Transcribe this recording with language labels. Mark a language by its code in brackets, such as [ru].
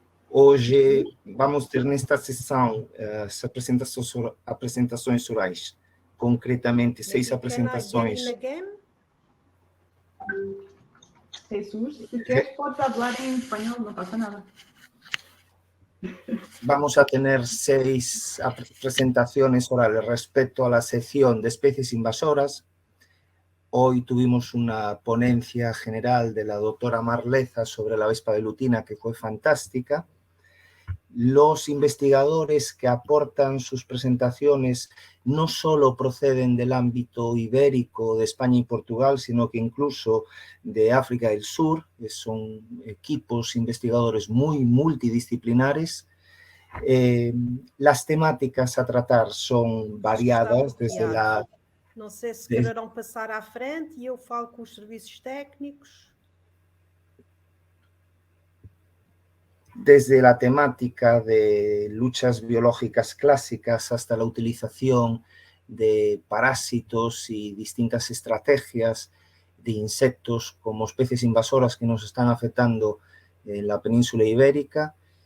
[pt] Hoje vamos ter nesta sessão as apresentações orais, concretamente 6 apresentações. Jesus, se queres podes falar em espanhol, não passa nada. [es] Vamos a tener 6 presentaciones orales respecto a la sección de especies invasoras. Hoy tuvimos una ponencia general de la doctora Marleza sobre la vespa velutina que fue fantástica. Los investigadores que aportan sus presentaciones no solo proceden del ámbito ibérico de España y Portugal, sino que incluso de África del Sur. Son equipos investigadores muy multidisciplinares. Las temáticas a tratar son variadas desde la... [pt] Não sei se quererão passar à frente e eu falo com os serviços técnicos. [es] Desde la temática de luchas biológicas clásicas hasta la utilización de parásitos y distintas estrategias de insectos como especies invasoras que nos están afectando en la península ibérica.